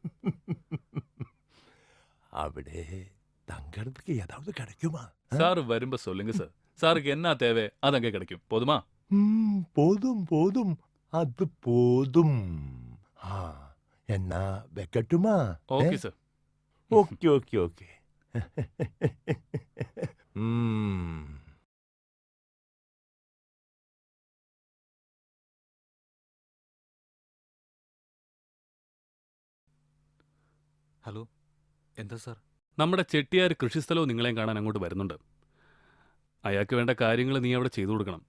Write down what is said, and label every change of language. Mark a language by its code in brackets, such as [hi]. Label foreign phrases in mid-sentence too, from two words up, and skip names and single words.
[ta] അവിടെ தங்கறதுக்கு ஏதாவது கிடைக்குமா? சார் வரும்ப சொல்லுங்க சார். சாருக்கு என்ன தேவை அது அங்கே கிடைக்கும். போதுமா? போதும் போதும், அது போதும். என்ன வைக்கட்டுமா? ஓகே சார். ஓகே ஓகே ஓகே. [ml] ഹലോ, എന്താ സാർ? നമ്മുടെ ചെട്ടിയാർ കൃഷിസ്ഥലവും നിങ്ങളെയും കാണാൻ അങ്ങോട്ട് വരുന്നുണ്ട്. അയാൾക്ക് വേണ്ട കാര്യങ്ങൾ നീ അവിടെ ചെയ്തു കൊടുക്കണം.